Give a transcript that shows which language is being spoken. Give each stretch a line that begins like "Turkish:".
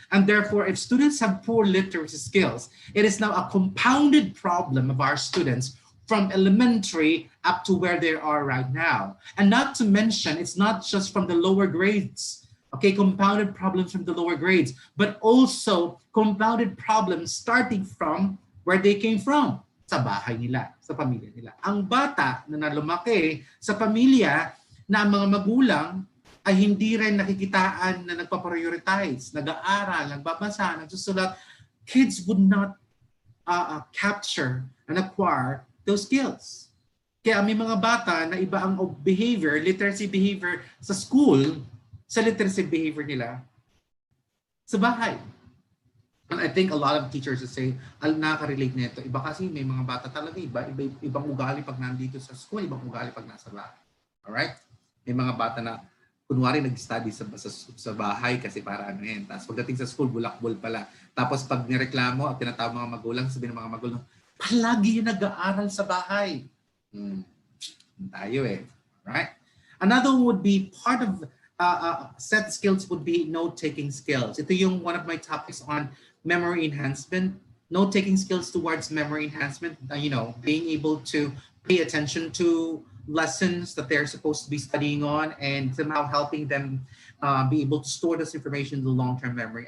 English: And therefore, if students have poor literacy skills, it is now a compounded problem of our students from elementary up to where they are right now. And not to mention, it's not just from the lower grades, okay, compounded problems from the lower grades, but also compounded problems starting from where they came from,
Filipino: sa bahay nila, sa pamilya nila. Ang bata na lumaki sa pamilya na ang mga magulang ay hindi rin nakikitaan na nagpa-prioritize, nag-aaral, nagbabasa, nagsusulat,
English: kids would not capture and acquire those skills.
Filipino: Kaya may mga bata na iba ang behavior, literacy behavior sa school, sa literacy behavior nila sa bahay.
English: And I think a lot of teachers will say,
Filipino: nakaka-relate nito. Iba kasi may mga bata talaga, ibang ugali pag nandito sa school, ibang ugali pag nasa bahay. Alright? May mga bata na kunwari nag-study sa bahay kasi para ano yan. Tapos pagdating sa school, bulak-bul pala. Tapos pag nireklamo at tinatawag mga magulang, sabihin ng mga magulang, palagi yung nag-aaral sa bahay. Tayo eh. Right?
English: Another would be part of set skills would be note-taking skills.
Filipino: Ito yung
English: one of my topics on memory enhancement. Note-taking skills towards memory enhancement. Being able to pay attention to lessons that they're supposed to be studying on and somehow helping them be able to store this information in the long-term memory.